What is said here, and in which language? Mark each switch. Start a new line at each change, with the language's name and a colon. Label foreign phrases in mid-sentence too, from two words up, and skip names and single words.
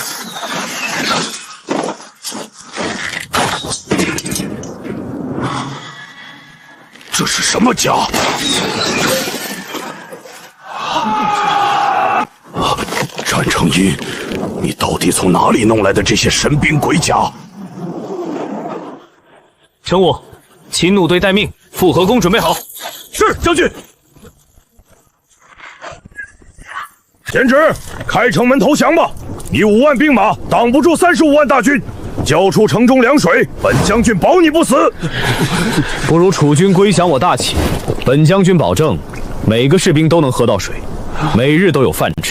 Chinese: 這是什麼甲？戰成陰，你到底從哪裡弄來的這些神兵鬼甲？程武，秦弩隊待命，復合弓準備好。是，將軍。簡直，開城門投降吧！你5萬兵馬擋不住35萬大軍，交出城中糧水，本將軍保你不死。不如楚軍歸降我大齊，本將軍保證每個士兵都能喝到水，每日都有飯吃。